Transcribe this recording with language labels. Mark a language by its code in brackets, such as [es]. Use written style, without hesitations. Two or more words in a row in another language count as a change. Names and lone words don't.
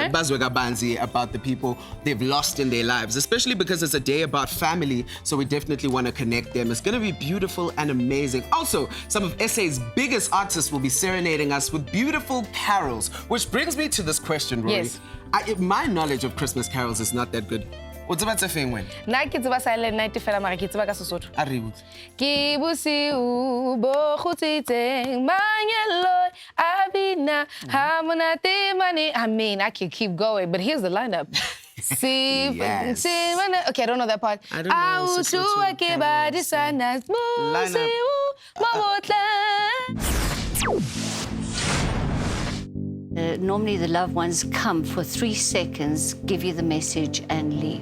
[en] About the people they've lost in their lives, especially because it's a day about family. So we definitely want to connect them. It's going to be beautiful and amazing. Also, some of SA's biggest artists will be serenading us with beautiful carols, which brings me to this question, Rory. Yes. My knowledge of Christmas carols is not that good. What's about the thing when? [st] Nna ke tseba Silent Night fela mara ke tseba ka Sesotho. A re botse. Ke bosiu bo kgutsitseng manyelo abina ha monate mane. [en] I mean, I could keep going, but here's the lineup. See, Yes. okay, I don't know that part. I don't know Sesotho Normally the loved ones come for 3 seconds, give you the message and leave.